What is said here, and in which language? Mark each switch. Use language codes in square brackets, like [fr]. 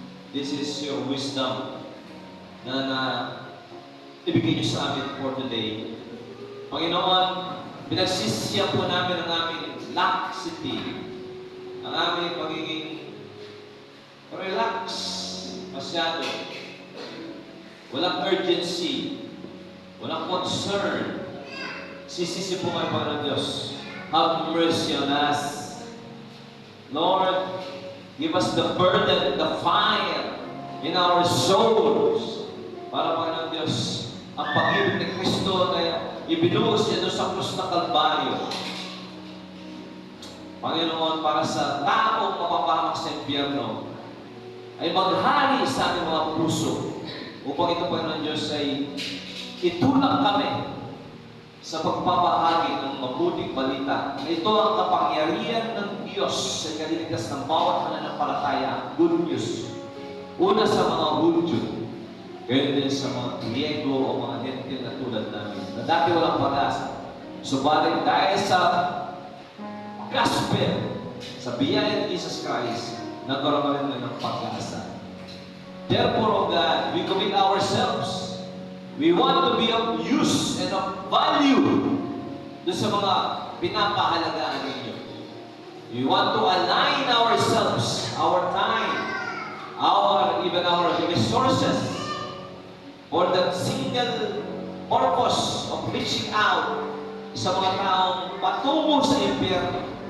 [en] this is your wisdom [tl] na ibigay niyo sa amin [en] for today. [tl] Panginoon, pinagsisiyan po namin ang aming laxity, ang aming pagiging relax, masyado. Walang urgency, walang concern. Sisisi po kayo, Panginoon Diyos. [en] Have mercy on us. Lord, give us the burden, the fire in our souls. [tl] Para, Panginoon Diyos, ang pag-ibig ni Kristo na ibinuhos niya doon sa krus na Kalbaryo. Panginoon, para sa taong mapapahamak sa impyerno, ay maghari sa aming mga puso upang ito, Panginoon Diyos, ay itulak kami sa pagpapahagi ng mabuting balita. Ito ang kapangyarihan ng Diyos sa kaliligtas ng bawat mananampalataya. [en] Good news. [tl] Una sa mga Hudyo, gayon din sa mga Griego o mga Hentil na tulad namin, na dati walang pag-asa. Subalit dahil sa gospel, sa biyaya ni Jesus Christ, nagkaroon kami ng pag-asa. [en] Therefore, O God, we commit ourselves. We want to be of use and of value [tl] doon sa mga pinapahalagaan ninyo. [en] We want to align ourselves, our time, even our resources for that single purpose of reaching out [tl] sa mga taong patungo sa impyerno.